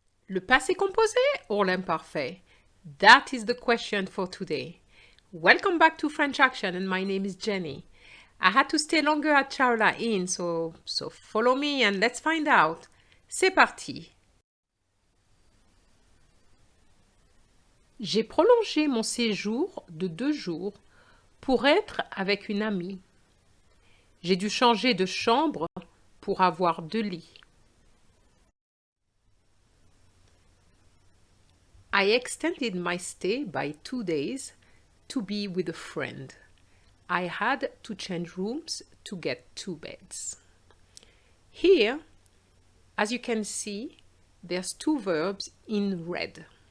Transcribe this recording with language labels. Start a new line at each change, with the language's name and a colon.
French: Le passé composé or l'imparfait?
English: That is the question for today. Welcome back to French Action, and my name is Jenny. I had to stay longer at Charela Inn, so follow me and let's find out.
French: C'est parti! J'ai prolongé mon séjour de 2 jours pour être avec une amie. J'ai dû changer de chambre pour avoir 2 lits.
English: I extended my stay by 2 days to be with a friend. I had to change rooms to get 2 beds. Here, as you can see, there's 2 verbs in red.